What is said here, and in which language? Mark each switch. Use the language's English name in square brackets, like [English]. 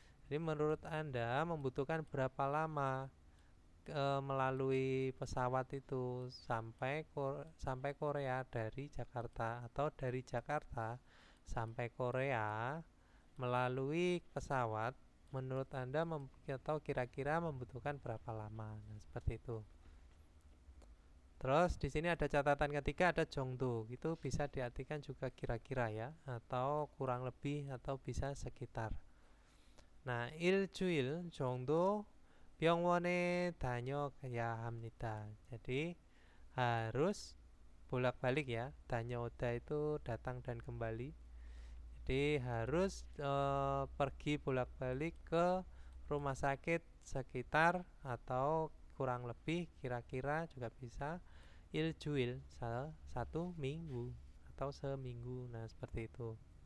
[Indonesian] Jadi menurut Anda membutuhkan berapa lama melalui pesawat itu sampai Korea dari Jakarta, atau dari Jakarta sampai Korea melalui pesawat, menurut Anda atau kira-kira membutuhkan berapa lama? Nah, seperti itu. Terus di sini ada catatan ketiga, ada jongdo. Itu bisa diartikan juga kira-kira ya, atau kurang lebih, atau bisa sekitar. [Korean] Nah, 일주일 정도 병원에 다녀야 합니다. [Indonesian] Jadi harus bolak-balik ya. 다녀오다 itu datang dan kembali. Jadi harus pergi bolak-balik ke rumah sakit sekitar atau kurang lebih, kira-kira juga bisa. 일주일 satu minggu atau seminggu. Nah, seperti itu.